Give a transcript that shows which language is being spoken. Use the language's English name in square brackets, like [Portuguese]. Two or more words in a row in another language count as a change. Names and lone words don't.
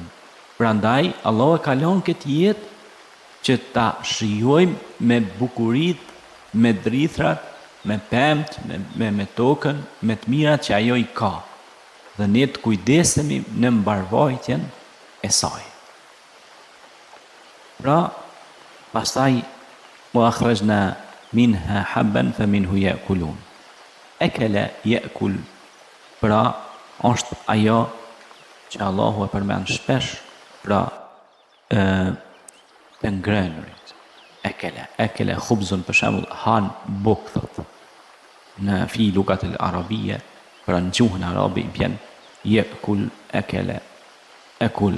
[Albanian] Prandaj Allah e ka lënë këtë jetë që ta shijojmë me bukurit, me drithrat, me pemt, me tokën, me të mirat që ajo i ka, dhe ne të kujdesemi në mbarvajtjen e saj. Pra pastaj [Arabic] وأخرجنا منها حبا فمنه يأكلون. أكل يأكل. [Albanian] Pra është ajo që Allahu e përmend shpesh, pra të ngrenurit. [Arabic] أكل خبز, [Albanian] për shembull, han buk, thot. në [Arabic] في لغة [Albanian] e arabie, pra në gjuhën arabe i vjen [Arabic] يأكل، أكل، آكل.